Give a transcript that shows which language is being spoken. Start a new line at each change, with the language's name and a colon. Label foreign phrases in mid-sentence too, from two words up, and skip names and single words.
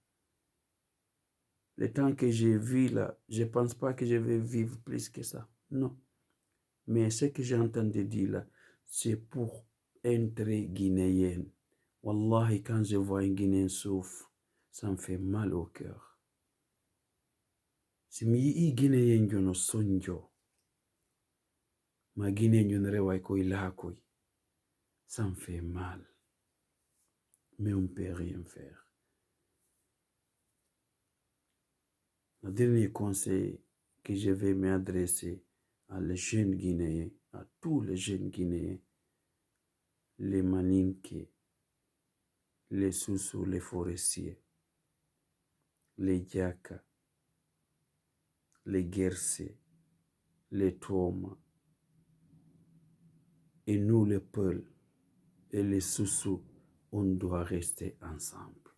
French: Le temps que j'ai vu là, je ne pense pas que je vais vivre plus que ça. Non. Mais ce que j'ai entendu dire là, c'est pour intérêt guinéen. Wallahi, quand je vois un Guinéen souffre, ça me fait mal au cœur.
Fula: Si mi Guinéen jono sonjo, ma Guinéen jono rewai koi la koi,
French: ça me fait mal. Mais on ne peut rien faire. Le dernier conseil que je vais m'adresser à les jeunes Guinéens, à tous les jeunes Guinéens, les Maninké, les Soussous, les forestiers, les Diaka, les Guercés, les Toma, et nous les Peuls et les Soussous, on doit rester ensemble.